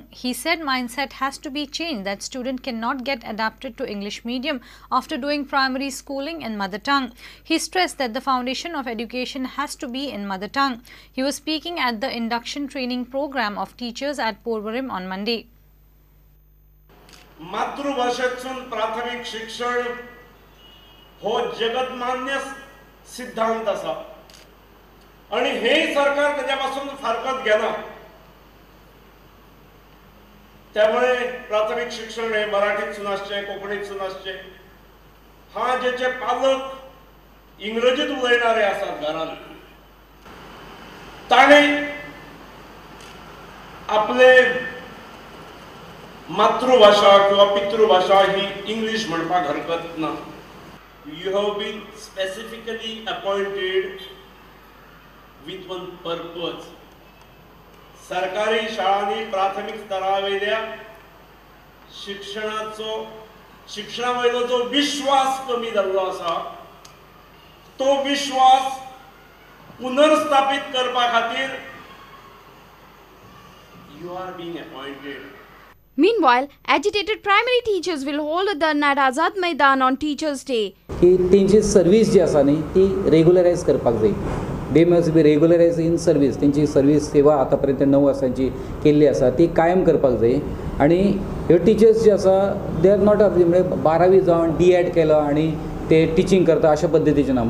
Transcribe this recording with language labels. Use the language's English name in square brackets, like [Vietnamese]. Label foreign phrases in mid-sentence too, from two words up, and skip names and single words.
[English] He said mindset has to be changed, that student cannot get adapted to English medium after doing primary schooling in mother tongue. He stressed that the foundation of education has to be in mother tongue. He was speaking at the induction training program of teachers at Porvorim on Monday. [Konkani] मातृभाषेतून प्राथमिक शिक्षण हो जगतमान्य सिद्धांत असा आणि हे सरकार त्याच्यापासून फारकत घेना. त्यामुळे प्राथमिक शिक्षण हे मराठीतून आसचे, कोंकणीतून आसचे. हा जेचे पालक इंग्रजीत उलयणारे आसात घरान, ताणे आपले मातृभाषा किंवा पितृभाषा ही इंग्लिश म्हणपाक हरकत ना. [English] You have been specifically appointed with one purpose. [Konkani] सरकारी शाळांनी प्राथमिक स्तरावयल्या शिक्षणावयलो जो विश्वास कमी जाल्लो आसा, तो विश्वास पुनर्स्थापित करपा खातीर [English] you are being appointed. Meanwhile, agitated primary teachers will hold a dharna at Azad Maidan on Teachers' Day. [Konkani] की त्यांची सर्विस जी आसा न्ही ती रेग्युलरायज करपाक जाय. [English] they must be regularise in service. [Konkani] त्यांची सर्वीस सेवा आतापर्यंत 9 वर्सांची केल्ली आसा ती कायम करपाक जाय. आणि ह्यो टिचर्स जे आसा [English] they are not [Konkani] म्हणजे 12वी जावन D.Ed केलो आणि ते टिचींग करता अशा पद्दतीचे ना.